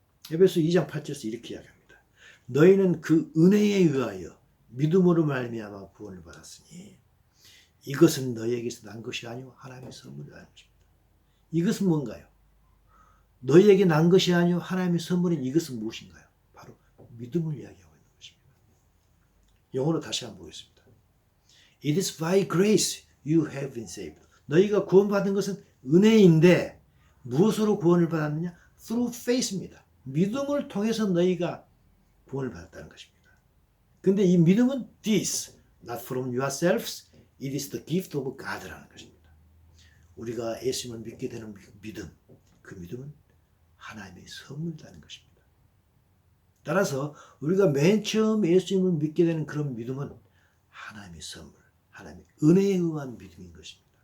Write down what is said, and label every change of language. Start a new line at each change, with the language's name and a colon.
Korean: 에베소 2장 8절에서 이렇게 이야기합니다. 너희는 그 은혜에 의하여 믿음으로 말미암아 구원을 받았으니 이것은 너희에게서 난 것이 아니오 하나님의 선물이라는 것입니다. 이것은 뭔가요? 너희에게 난 것이 아니오 하나님의 선물인 이것은 무엇인가요? 바로 믿음을 이야기하고 있는 것입니다. 영어로 다시 한번 보겠습니다.
English: It is by grace you have been saved.
Korean: 너희가 구원받은 것은 은혜인데 무엇으로 구원을 받았느냐?
English: Through faith입니다.
Korean: 믿음을 통해서 너희가 구원을 받았다는 것입니다. 근데 이 믿음은
English: this, not from yourselves, it is the gift of God
Korean: 라는 것입니다. 우리가 예수님을 믿게 되는 믿음, 그 믿음은 하나님의 선물이라는 것입니다. 따라서 우리가 맨 처음 예수님을 믿게 되는 그런 믿음은 하나님의 선물, 하나님의 은혜에 의한 믿음인 것입니다.